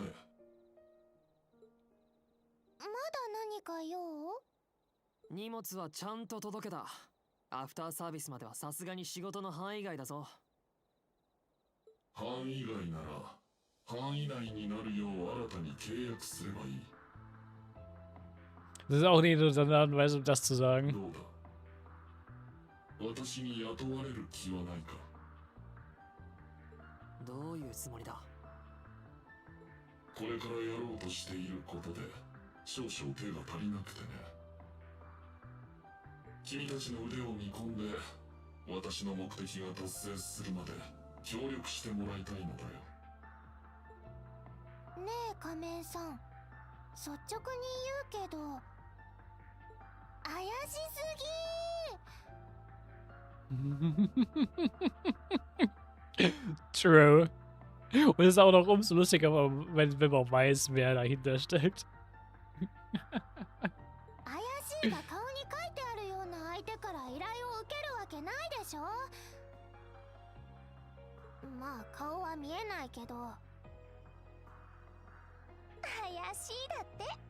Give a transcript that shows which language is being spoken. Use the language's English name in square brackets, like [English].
[Japanese] まだ何か用？荷物はちゃんと届けた。アフターサービスまではさすがに仕事の範囲外だぞ。範囲外なら範囲内になるよう新たに契約すればいい。 [German] Das ist auch eine interessante Art und Weise, um das zu sagen. [Japanese] どうだ、私に雇われる気はないか。どういうつもりだ。これからやろうとしていることで少々手が足りなくてね。君たちの腕を見込んで私の目的が達成するまで協力してもらいたいのだよ。ねえ仮面さん、率直に言うけど怪しすぎ。 [English] True. [German] Und es ist auch noch umso lustiger, wenn man weiß, wer dahinter steckt. [Japanese] 怪しいが顔に書いてあるような相手から依頼を受けるわけないでしょ。まあ顔は見えないけど怪しいだって。